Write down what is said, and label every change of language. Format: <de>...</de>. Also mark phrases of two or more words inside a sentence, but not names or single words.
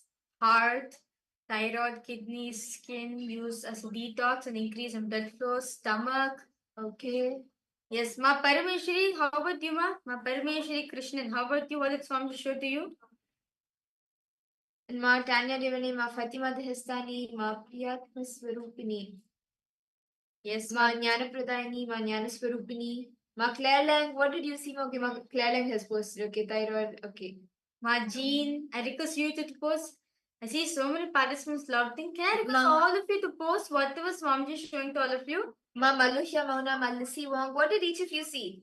<en>Heart, thyroid, kidneys, skin, used as a detox and increase in blood flow. Stomach. Okay. Yes, Ma Parameshwari, how about you, Ma Parameshwari Krishnan, how about you? What did Swami show to you? And Ma Tanya Devani, Ma Fatima Dehestani, Ma Priyatma Swarupini. Yes, Ma Jnana Pradayani, Ma Jnana Swarupini. Ma Claire Lang, what did you see? Okay, Ma Claire Lang has posted. Okay, thyroid. Okay. Ma Jean, I request you to post. I see so many participants logged in. Can I request all of you to post whatever Swamiji is showing to all of you? Ma Malusha Mauna, Ma Lissy Wong, what did each of you see?</en>